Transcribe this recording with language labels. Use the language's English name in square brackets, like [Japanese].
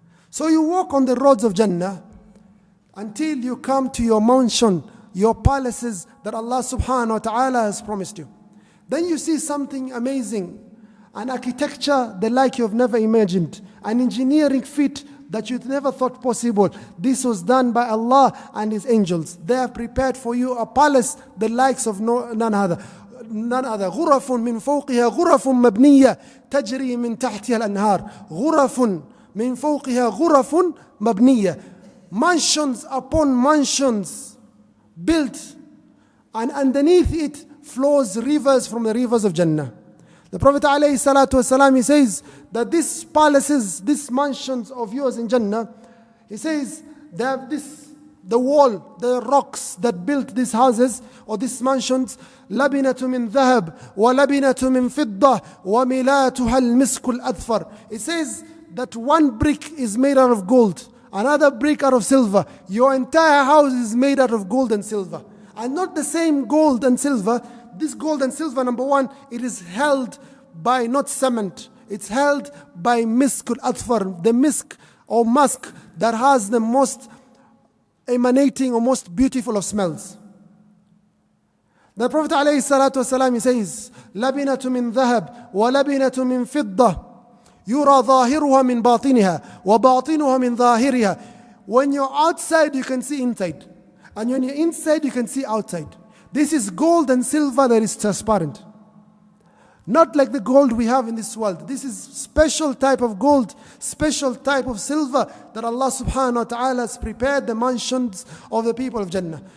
[English] So you walk on the roads of Jannah until you come to your mansion, your palaces that Allah subhanahu wa ta'ala has promised you. Then you see something amazing, an architecture the like you have never imagined, an engineering feat that you never thought possible. This was done by Allah and His angels. They have prepared for you a palace the likes of none other. [Arabic] غرف من فوقها غرف مبنية تجري من تحتها الأنهار. غرف من فوقها غرف مبنية. [English] Mansions upon mansions built, and underneath it flows rivers from the rivers of Jannah. The Prophet ﷺ, he says that these palaces, these mansions of yours in Jannah, he says they have the wall, the rocks that built these houses or these mansions, لبنة من ذهب ولبنة من فضة وملاتها المسك الأذفر. It says that one brick is made out of gold, another brick out of silver. Your entire house is made out of gold and silver. And not the same gold and silver. This gold and silver, number one, it is held by not cement. It's held by misk al-adfar, the misk or musk that has the most emanating or most beautiful of smells. [Arabic] The Prophet ﷺ, he says, لَبِنَةٌ مِّن ذَهَبٍ وَلَبِنَةٌ مِّن فِضَّةٍ يُرَى ظَاهِرُهَا مِن بَاطِنِهَا وَبَاطِنُهَا مِن ظَاهِرِهَا. [English] When you're outside, you can see inside. And when you're inside, you can see outside. This is gold and silver that is transparent. Not like the gold we have in this world. This is special type of gold, special type of silver that Allah subhanahu wa ta'ala has prepared the mansions of the people of Jannah.